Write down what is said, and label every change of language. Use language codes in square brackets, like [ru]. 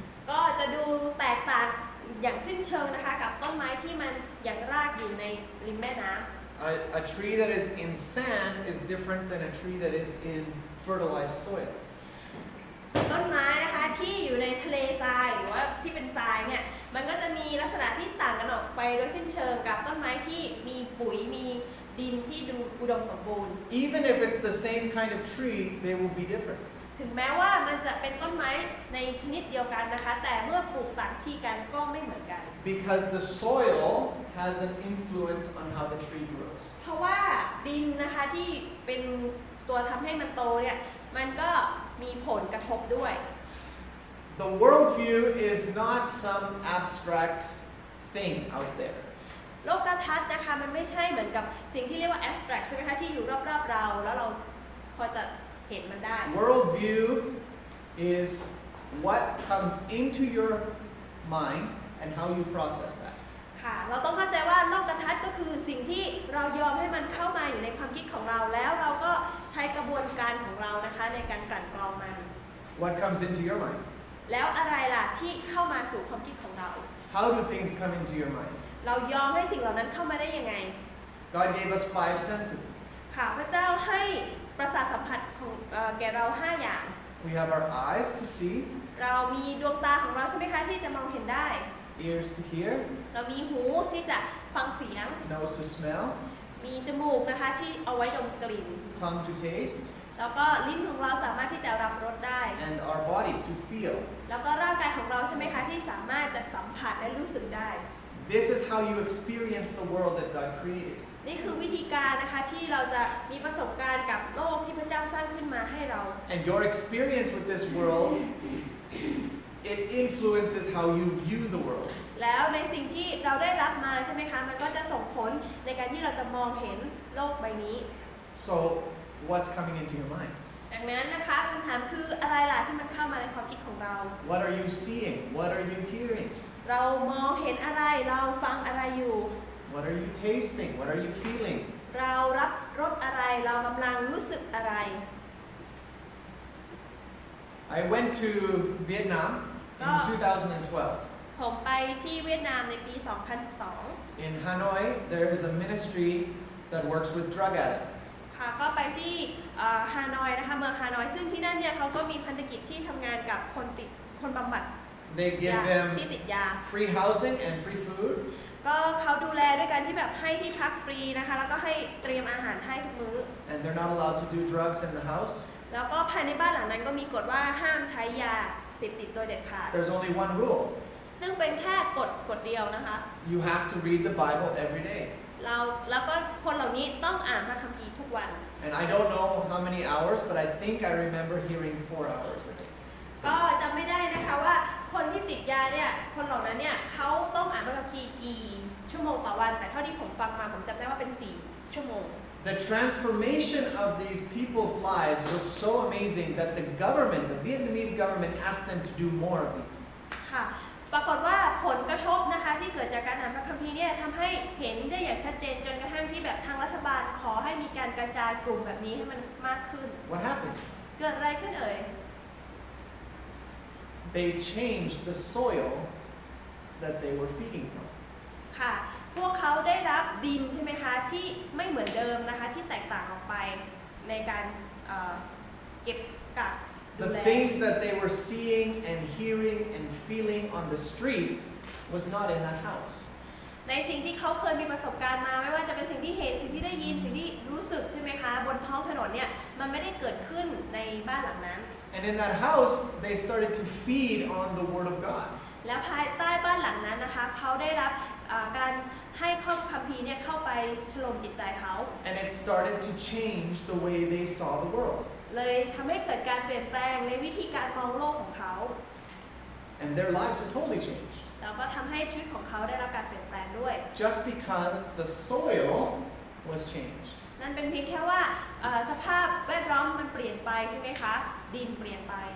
[th] ก็จะดูแตกต่างอย่างสิ้นเชิงนะคะกับต้นไม้ที่มันยังรากอยู่ในริมแม่น้ำ [en] A tree that is in sand is different than a tree that is in fertilized soil. [th] ต้นไม้นะคะที่อยู่ในทะเลทรายหรือว่าที่เป็นทรายเนี่ยมันก็จะมีลักษณะที่ต่างกันออกไปโดยสิ้นเชิงกับต้นไม้ที่มีปุ๋ยมีดินที่ดูอุดมสมบูรณ์ [en] Even if it's the same kind of tree, they will be different. [th] ถึงแม้ว่ามันจะเป็นต้นไม้ในชนิดเดียวกันนะคะแต่เมื่อปลูกต่างที่กันก็ไม่เหมือนกัน [en] Because the soil has an influence on how the tree grows. [th] เพราะว่าดินนะคะที่เป็นตัวทำให้มันโตเนี่ยมันก็มีผลกระทบด้วย [en] The worldview is not some abstract thing out there. [th] โลกทัศน์นะคะมันไม่ใช่เหมือนกับสิ่งที่เรียกว่า abstract ใช่ไหมคะที่อยู่รอบๆเราแล้วเราพอจะเห็นมันได้ [en] Worldview is what comes into your mind and how you process that. [th] ค่ะเราต้องเข้าใจว่าโลกทัศน์ก็คือสิ่งที่เรายอมให้มันเข้ามาอยู่ในความคิดของเราแล้วเราก็ใช้กระบวนการของเรานะคะในการกลั่นกรองมัน [en] What comes into your mind? [th] แล้วอะไรล่ะที่เข้ามาสู่ความคิดของเรา [en] How do things come into your mind? [th] เรายอมให้สิ่งเหล่านั้นเข้ามาได้ยังไง [en] God gave us 5 senses. [th] ค่ะพระเจ้าให้ประสาทสัมผัสของแก่เรา5อย่าง [en] We have our eyes to see, [th] เรามีดวงตาของเราใช่ไหมคะที่จะมองเห็นได้ [en] ears to hear, [th] เรามีหูที่จะฟังเสียง [en] nose to smell, [th] มีจมูกนะคะที่เอาไว้ดมกลิ่น [en] tongue to taste, [th] แล้วก็ลิ้นของเราสามารถที่จะรับรสได้ [en] and our body to feel. [th] แล้วก็ร่างกายของเราใช่ไหมคะที่สามารถจะสัมผัสและรู้สึกได้ [en] This is how you experience the world that God created. [th] นี่คือวิธีการนะคะที่เราจะมีประสบการณ์กับโลกที่พระเจ้าสร้างขึ้นมาให้เรา [en] And your experience with this world, it influences how you view the world. [th] แล้วในสิ่งที่เราได้รับมาใช่ไหมคะมันก็จะส่งผลในการที่เราจะมองเห็นโลกใบนี้ [en] So, what's coming into your mind? [th] ดังนั้นนะคะคำถามคืออะไรล่ะที่มันเข้ามาในความคิดของเรา [en] What are you seeing? What are you hearing? [th] เรามองเห็นอะไรเราฟังอะไรอยู่ [en] What are you tasting? What are you feeling? [th] เรารับรสอะไรเรากำลังรู้สึกอะไร [en] I went to Vietnam in 2012. [th] ผมไปที่เวียดนามในปี 2012 [en] In Hanoi, there is a ministry that works with drug addicts. [th] ค่ะก็ไปที่ฮานอยนะคะเมืองฮานอยซึ่งที่นั่นเนี่ยเขาก็มีพันธกิจที่ทำงานกับคนบำบัด [en] They give [th] ที่ [en] them [th] ติดยา [en] free housing and free food. [th] ก็เขาดูแลด้วยการที่แบบให้ที่พักฟรีนะคะแล้วก็ให้เตรียมอาหารให้ทุกมื้อ [en] And they're not allowed to do drugs in the house. [th] แล้วก็ภายในบ้านหลังนั้นก็มีกฎว่าห้ามใช้ยาเสพติดโดยเด็ดขาด [en] There's only one rule. [th] ซึ่งเป็นแค่กฎเดียวนะคะ [en] You have to read the Bible every day. [th] แล้วก็คนเหล่านี้ต้องอ่านพระคัมภีร์ทุกวัน [en] And I don't know how many hours, but I think I remember hearing 4 hours a day. [th] ก็จำไม่ได้นะคะว่าคนที่ติดยาเนี่ยคนเหล่านั้นเนี่ยเขาต้องอ่านพระคัมภีร์กี่ชั่วโมงต่อวันแต่เท่าที่ผมฟังมาผมจำได้ว่าเป็น4 ชั่วโมง [en] The transformation of these people's lives was so amazing that the government, the Vietnamese government, asked them to do more of these. [th] ค่ะปรากฏว่าผลกระทบนะคะที่เกิดจากการอ่านพระคัมภีร์เนี่ยทำให้เห็นได้อย่างชัดเจนจนกระทั่งที่แบบทางรัฐบาลขอให้มีการกระจายกลุ่มแบบนี้ให้มันมากขึ้น [en] What happened? [th] เกิดอะไรขึ้นเอ่ย [en] They changed the soil that they were feeding from. [th] ค่ะพวกเขาได้รับดินใช่ไหมคะที่ไม่เหมือนเดิมนะคะที่แตกต่างออกไปในการเก็บกักดู [en] The [th] แล [en] things that they were seeing and hearing and feeling on the streets was not in that house. [th] ในสิ่งที่เขาเคยมีประสบการณ์มาไม่ว่าจะเป็นสิ่งที่เห็นสิ่งที่ได้ยินสิ่งที่รู้สึกใช่ไหมคะบนท้องถนนเนี่ยมันไม่ได้เกิดขึ้นในบ้านหลังนั้น [en] And in that house, they started to feed on the Word of God. [th] แล้วภายใต้บ้านหลังนั้นนะคะเขาได้รับการให้ข้อคัมภีร์เนี่ยเข้าไปฉลมจิตใจเขา [en] And it started to change the way they saw the world. [th] เลยทำให้เกิดการเปลี่ยนแปลงในวิธีการมองโลกของเขา [en] And their lives are totally changed. [th] แล้วก็ทำให้ชีวิตของเขาได้รับการเปลี่ยนแปลงด้วย [en] Just because the soil was changed. [th] นั่นเป็นเพียงแค่ว่าสภาพแวดล้อมมันเปลี่ยนไปใช่ไหมคะดินเปลี่ยนไป